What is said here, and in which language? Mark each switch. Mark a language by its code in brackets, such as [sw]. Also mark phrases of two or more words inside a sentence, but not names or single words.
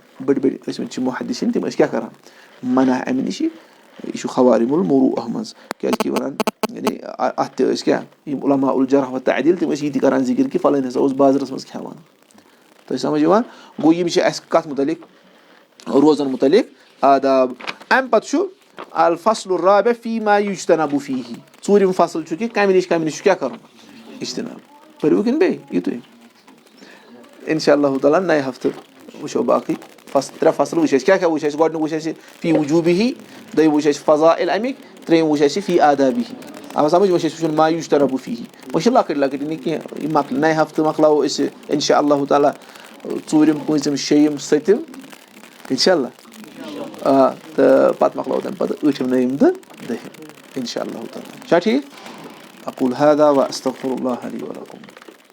[ks] بٔڑۍ بٔڑۍ ٲسۍ مٕتۍ چھِ محدِثیٖن تِم ٲسۍ کیاہ کَران مَنع اَمہِ نِش یہِ چھُ [ar] خوارِب المروٗعہ [ks] منٛز کیازِکہِ وَنان یعنی اَتھ تہِ ٲسۍ کیاہ یِم عُلما [ar] الجرح وتعدیٖل [ks] تِم ٲسۍ یہِ تہِ کَران ذِکِر کہِ فَلٲنۍ ہسا اوس بازرَس منٛز کھٮ۪وان تۄہہِ سَمٕجھ یِوان گوٚو یِم چھِ اَسہِ کَتھ مُتعلِق روزَن مُتعلِق آداب اَمہِ پَتہٕ چھُ [ar] الفصل الرابع فیٖما یُجتنبُ فیٖہی [ks] ژوٗرِم فصل چھُ کہِ کَمہِ نِش چھُ کیاہ کَرُن اِجتِناب پٔرِو کِنہٕ بیٚیہِ یِتُے [ar] اِنشاء اللہ تعالیٰ [ks] نَیہِ ہفتہٕ وٕچھو باقٕے ترٛےٚ فصل وٕچھ اَسہِ کیاہ وٕچھ اَسہِ گۄڈٕنیُک وٕچھ اَسہِ [ar] فی وجوٗبِہی [ks] دوٚیِم وٕچھ اَسہِ فضائل اَمِکۍ ترٛیٚیِم وٕچھ اَسہِ [ar] فی آدابِہی [ks] آو سَمٕجھ وۄنۍ چھِ اَسہِ وٕچھُن [ar] ما یُجتنبُ فیٖہی [ks] وۄنۍ چھِ لۄکٕٹۍ لۄکٕٹۍ یعنی کینٛہہ یہِ مۄکلہِ نَیہِ ہفتہٕ مۄکلاوو أسۍ [ar] اِنشاء اللہ تعالیٰ [ks] ژوٗرِم پوٗنٛژِم شیٚیِم سٔتِم [ar] اِنشاء اللہ [ks] تہٕ پَتہٕ مۄکلاوو تَمہِ پَتہٕ ٲٹھِم نٔیِم تہٕ دٔہِم [ar] اِنشاء اللہ تعالیٰ [ks] چھا ٹھیٖک [ar] اقول هذا واستغفر الله لي ولكم